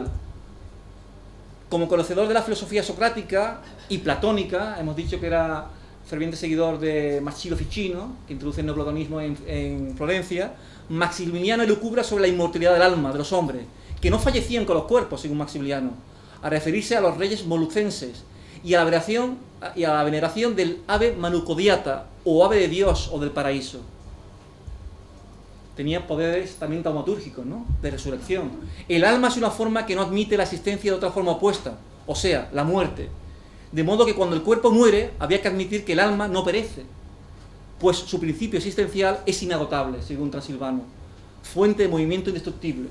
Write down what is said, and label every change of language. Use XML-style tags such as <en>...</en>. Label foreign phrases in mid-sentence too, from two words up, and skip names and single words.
<es>Como conocedor de la filosofía socrática y platónica, hemos dicho que era ferviente seguidor de Marsilio Ficino, que introduce el neoplatonismo en Florencia. Maximiliano elucubra sobre la inmortalidad del alma de los hombres, que no fallecían con los cuerpos, según Maximiliano, a referirse a los reyes molucenses y a la veneración del ave manucodiata, o ave de Dios o del paraíso. Tenía poderes también taumatúrgicos, ¿no?, de resurrección. El alma es una forma que no admite la existencia de otra forma opuesta, o sea, la muerte. De modo que cuando el cuerpo muere, había que admitir que el alma no perece, pues su principio existencial es inagotable, según Transilvano, fuente de movimiento indestructible.</es>